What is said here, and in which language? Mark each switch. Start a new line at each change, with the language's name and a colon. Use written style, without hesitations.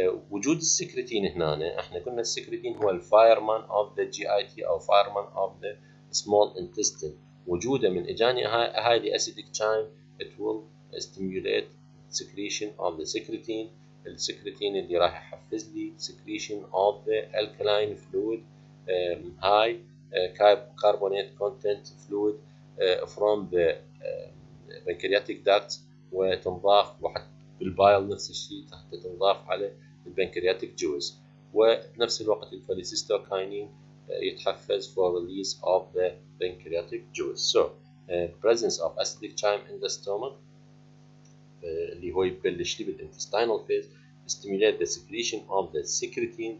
Arabic: وجود السكرتين هنا، احنا قلنا السكرتين هو
English: الفايرمان of the G I T او fireman of the small intestine.
Arabic: وجوده من اجاني
English: High acidic chyme it will stimulate secretion of the secretin.
Arabic: السكرتين اللي راح يحفز لي
English: secretion of the alkaline fluid high carbonate content fluid
Arabic: from the pancreatic ducts، وتنضاف وحتى بالبايل نفس الشيء حتى تنضاف على البنكرياتيك جويس. وبنفس الوقت الكوليسيستوكاينين يتحفز
English: for release of the pancreatic juice. So presence of acidic chyme in the stomach
Arabic: اللي هو يبلش لي
English: بالintestinal phase stimulate the secretion of the secretin.